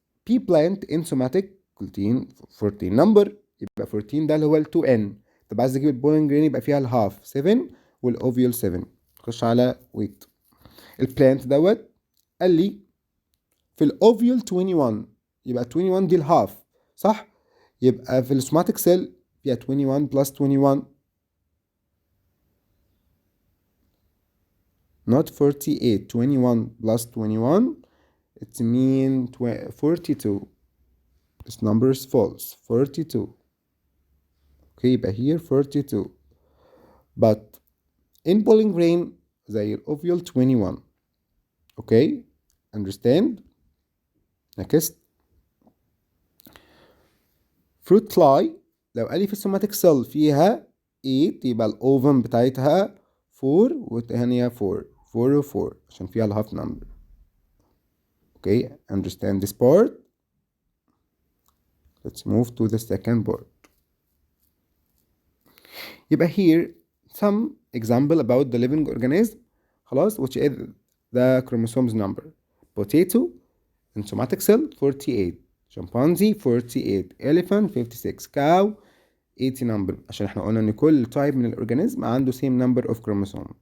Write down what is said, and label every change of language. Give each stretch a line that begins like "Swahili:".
English: P plant in somatic contain 14 number
Arabic: يبقى 14 ده اللي هو ال 2n. طب عايز اجيب البولين جرين يبقى فيها الهاف 7 والاوفيول 7. نخش على ويت البلانت دوت قال لي في الاوفيول 21 يبقى 21 دي الهاف صح. يبقى في السوماتيك سيل فيها 21 بلس 21
English: not 48. 21 plus 21 it mean 42. This number is false. 42. Okay, يبقى here 42. But in pollen grain
Arabic: زي الاوفيول 21.
English: Okay, understand. Next, fruit fly
Arabic: لو قال لي في السوماتيك سيل فيها 8 يبقى الاوفم بتاعتها 4 والتانية 4 4 و 4 عشان فيها الهاف نمبر.
English: Okay, understand this part. Let's move to the second part. يبقى here some example about the living organism
Arabic: خلاص
English: which is the chromosomes number. Potato in somatic cell 48, chimpanzee 48, elephant 56, cow 80 number
Arabic: عشان احنا قلنا ان كل
English: type
Arabic: من الأورجانيزم عنده
English: same number of chromosome.